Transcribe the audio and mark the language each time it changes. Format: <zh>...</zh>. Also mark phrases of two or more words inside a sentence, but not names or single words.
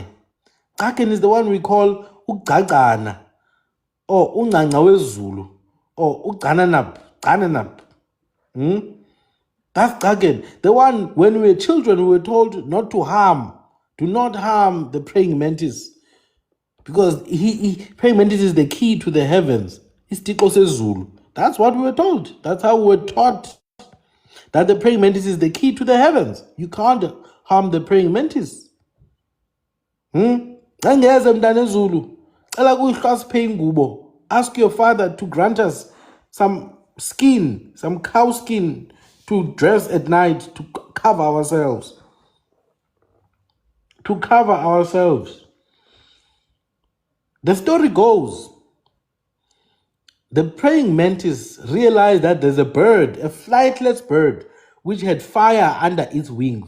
<en>Kraken is the one we call Ugcagcana, or Uncanca wezulu, or Ucananap. That's Kraken. The one, when we were children, we were told not to harm. Do not harm the praying mantis. Because praying mantis is the key to the heavens.</en> <xh>Isitixo sezulu.</xh> <en>That's what we were told. That's how we were taught. That the praying mantis is the key to the heavens. You can't harm the praying mantis.</en> <xh>Angeze mntana ezulu. Cela kuyihlwasiphe ingubo.</xh> <en>Ask your father to grant us some skin, some cow skin to dress at night to cover ourselves. To cover ourselves. The story goes, the praying mantis realized that there's a bird, a flightless bird, which had fire under its wings.</en>